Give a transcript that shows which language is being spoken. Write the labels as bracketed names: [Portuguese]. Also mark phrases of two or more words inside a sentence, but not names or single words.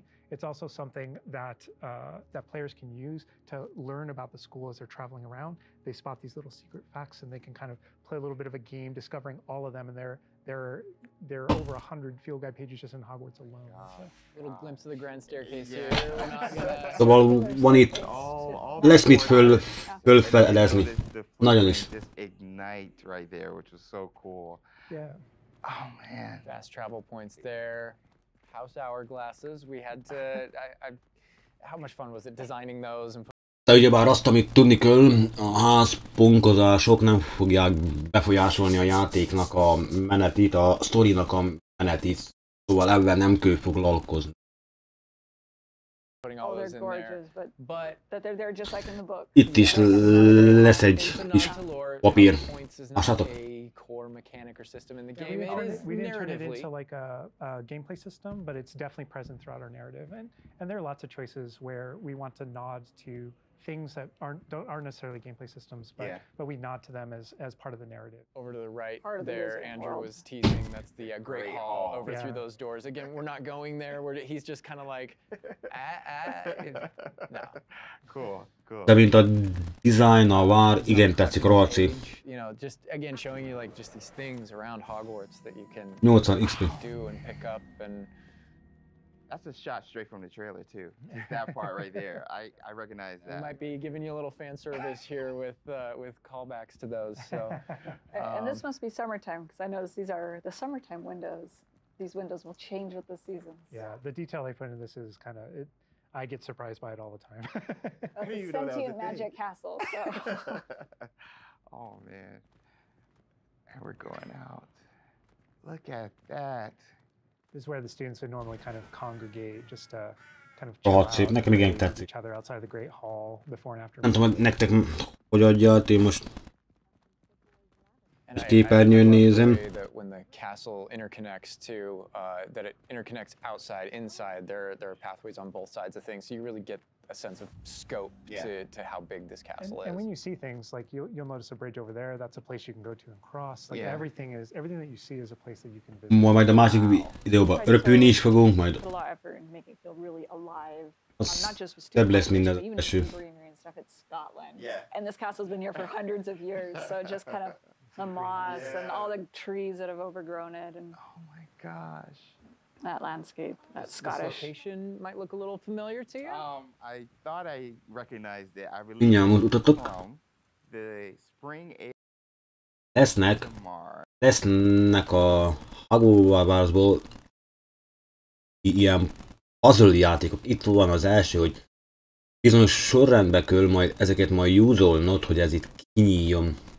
[English] It's also something that that players can use to learn about the school as they're traveling around. They spot these little secret facts, and they can kind of play a little bit of a game, discovering all of them. And there are over 100 field guide pages just in Hogwarts alone. So. Little glimpse of the grand staircase here. We're not gonna... [Hungarian] Szóval van itt, lesz mit fölfedezni. Nagyon is. [English] Just ignite right there, which was so cool. Yeah. Oh man. Fast travel points there. House hourglasses. We had to. How much fun was it designing those and? [Hungarian] De ugyebár azt, amit tudni kell, a házponkozások nem fogják befolyásolni a játéknak a menetét, a sztorinak a menetét, szóval ebben nem kell foglalkozni. Itt is lesz egy kis papír. Lássátok? [English] We didn't turn it into like a gameplay system, but it's definitely present throughout our narrative. And there are lots of choices where we want to nod to things that aren't necessarily gameplay systems, but we nod to them as part of the narrative. Over to the right there, Andrew was teasing. That's the Great Hall over through those doors. Again, we're not going there. He's just kind of like, no. Cool. [Hungarian] De mint a design, a vár, igen tetszik, rohadt szép. [English] You know, just again showing you like just these things around Hogwarts that you can 80 XP. do and pick up and. That's a shot straight from the trailer too. Just that part right there. I recognize that. We might be giving you a little fan service here with callbacks to those. So. And this must be summertime because I noticed these are the summertime windows. These windows will change with the seasons. Yeah, the detail they put in this is kind of it. I get surprised by it all the time. That's a sentient magic castle. So. Oh man. And we're going out. Look at that. This is where the students would normally kind of congregate, just to kind of [Hungarian] Rohadt szép, nekem igen tetszik. [English] each other outside the Great Hall before and after. [Hungarian] Nem tudom, hogy nektek hogy adja, én most képernyőn nézem. [English] That when the castle interconnects to, that it interconnects outside, inside. There are pathways on both sides of things, so you really get a sense of scope to how big this castle is. And when you see things like you'll notice a bridge over there. That's a place you can go to and cross. Like everything that you see is a place that you can visit. [Hungarian] Majd a másik videóban röpülni is fogunk, majd az több lesz minden az eső. [English] And this castle's been here for hundreds of years, so just kind of the moss and all the trees that have overgrown it, and oh my gosh, that landscape, that Scottish. This location might look a little familiar to you. I thought I recognized it. I believe [Hungarian] Mindjárt mutatok. [English] from the spring [Hungarian] Lesznek a Hogwartsból ilyen puzzle játékok. Itt van az első, hogy bizonyos sorrendbe kell majd ezeket majd use-olnod, hogy ez itt kinyíljon.